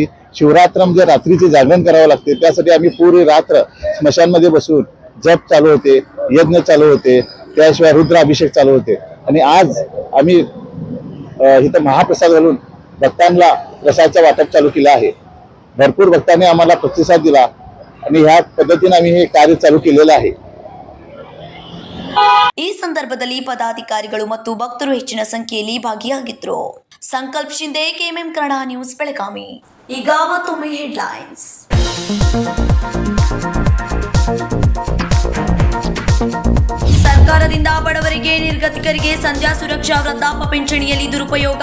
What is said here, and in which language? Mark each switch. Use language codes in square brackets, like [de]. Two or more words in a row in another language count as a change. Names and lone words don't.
[mr] शिवरात्र म्हणजे रात्रीचे जागरण करावं लागते. त्यासाठी आम्ही पूर्ण रात्र स्मशानमध्ये बसून जप चालू होते, यज्ञ चालू होते, त्याशिवाय रुद्राभिषेक चालू होते. आणि आज आम्ही इथं महाप्रसाद घालून भक्तांना प्रसादाचं वाटप चालू केलं आहे. भरपूर भक्तांनी आम्हाला प्रतिसाद दिला आणि ह्या पद्धतीने आम्ही हे कार्य चालू केलेलं आहे. [kn] ಈ ಸಂದರ್ಭದಲ್ಲಿ ಪದಾಧಿಕಾರಿಗಳು ಮತ್ತು ಭಕ್ತರು ಹೆಚ್ಚಿನ ಸಂಖ್ಯೆಯಲ್ಲಿ ಭಾಗಿಯಾಗಿದ್ದರು. ಸಂಕಲ್ಪ ಶಿಂದೆ, ಕೆಎಂಎಂ ಕನ್ನಡ ನ್ಯೂಸ್, ಬೆಳಗಾವಿ. ಈಗ ಮತ್ತೊಮ್ಮೆ ಹೆಡ್ಲೈನ್ಸ್. ಸರ್ಕಾರದಿಂದ ಬಡವರಿಗೆ, ನಿರ್ಗತಿಕರಿಗೆ ಸಂಧ್ಯಾ ಸುರಕ್ಷಾ ವೃದ್ಧಾಪ್ಯ ಪಿಂಚಣಿಯಲ್ಲಿ ದುರುಪಯೋಗ.